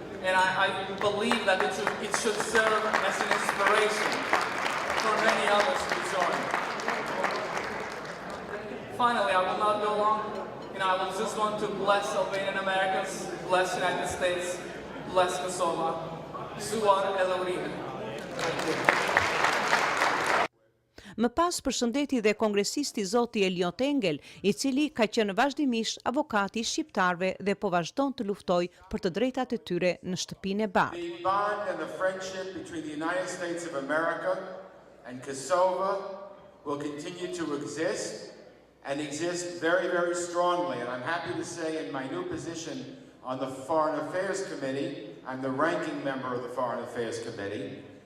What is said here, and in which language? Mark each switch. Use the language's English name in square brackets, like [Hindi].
[English] And I believe that it should serve as an inspiration for many others to join. Finally, I will not go long. I will just want to bless Albanian Americans, bless United States, bless Kosovo. [Albanian] Zuar edhe urime. Më pas përshëndeti dhe kongresisti zoti Eliot Engel, I cili ka qenë vazhdimisht avokati shqiptarve dhe po vazhdon të luftoj për të drejtat e tyre në shtëpinë e bardhë. [English] The bond and the friendship between the United States of America and Kosovo will continue to exist and exist very, very strongly. And I'm happy to say in my new position on the Foreign Affairs Committee, I'm the ranking member of the Foreign Affairs Committee.